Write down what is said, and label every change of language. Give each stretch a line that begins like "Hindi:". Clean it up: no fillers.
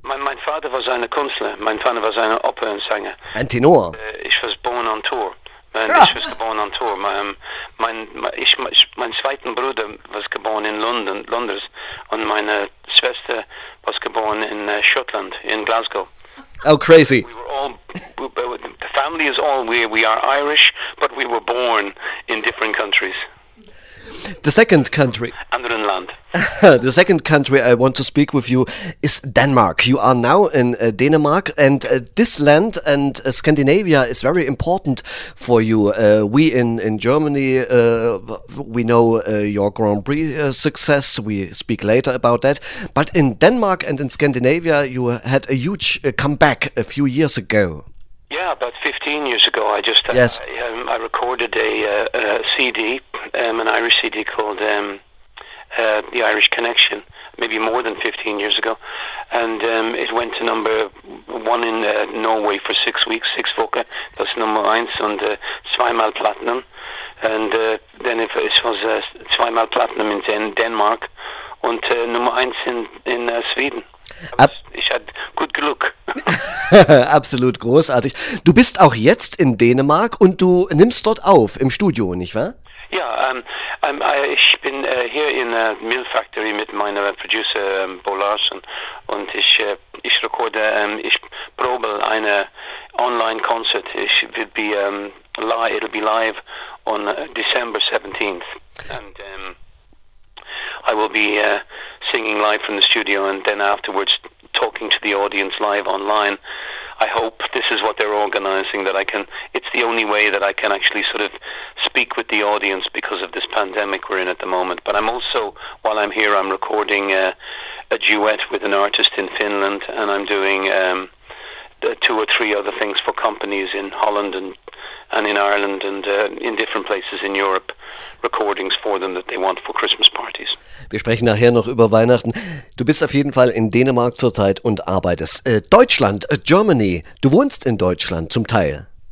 German: Mein Vater war ein Künstler. Mein Vater war ein Opernsänger. Ein Tenor. Ich war geboren
English: on tour.
German: Ich war geboren
English: on tour.
German: Mein zweiter Bruder war geboren in London. Und meine Schwester war geboren in Schottland, in Glasgow.
English: Oh, crazy. The family is all where we are Irish, but we were born in different countries. The second country.
German: Anderen Land.
English: The second country I want to speak with you is Denmark. You are now in Denmark, and this land and Scandinavia is very important for you. We in Germany, we know your Grand Prix success. We speak later about that. But in Denmark and in Scandinavia, you had a huge comeback a few years ago. Yeah, about 15 years ago, I just I recorded a CD, an Irish CD called The Irish Connection, maybe more than 15 years ago, and it went to number one in Norway for 6 weeks,
German: six Wochen,
English: that's
German: number eins,
English: and
German: zweimal Platinum,
English: and then it was
German: zweimal Platinum
English: in Denmark, and
German: number eins
English: in Sweden.
German: Ich hatte gut Glück. Absolut großartig. Du bist auch jetzt in Dänemark und du nimmst dort auf, im Studio, nicht wahr? Ja, ich bin hier in der Mill Factory mit meinem Producer Bo Larsson und ich rekorde, ich probe eine Online-Konzert.
English: It'll be live on December 17th. And I will be singing live from the studio and then afterwards talking to the audience live online. I hope this is what they're organizing, that I can, it's the only way that I can actually sort of speak with the audience because of this pandemic we're in at the moment. But I'm also, while I'm here, I'm recording a duet with an artist in Finland, and I'm doing two or three other things for companies in Holland and in Ireland and in different places in Europe, recordings for them that they want for Christmas parties.
German: Wir sprechen nachher noch über Weihnachten. Du bist auf jeden Fall in Dänemark zurzeit und arbeitest. Deutschland, Germany, du wohnst in Deutschland zum Teil.